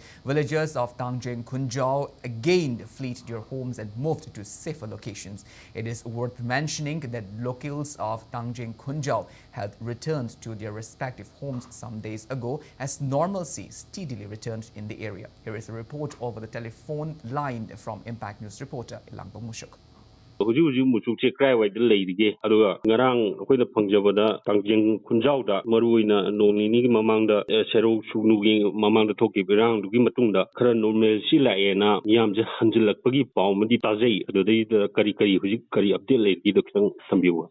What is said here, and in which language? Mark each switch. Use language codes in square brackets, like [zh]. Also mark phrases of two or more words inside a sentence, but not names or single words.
[en] Villagers of Tangjeng Khunjau again fled their homes and moved to safer locations. It is worth mentioning that locals of Tangjeng Khunjau had returned to their respective homes some days ago as normalcy steadily returned in the area. Here is a report over the telephone line from Impact News reporter Ilangpong Mushuk. [mni] Huju muchukche krai wai de leide aduga ngarang akoina pangjabada Tangjeng Khunjauda maruina nonini gi mamangda sero sugnu gi mamangda thoki birang dugi matungda khara normal si laena yamje hanjilakpagi pawmadi tajai adudai kari hujik kari update leidi dokhang sambiwa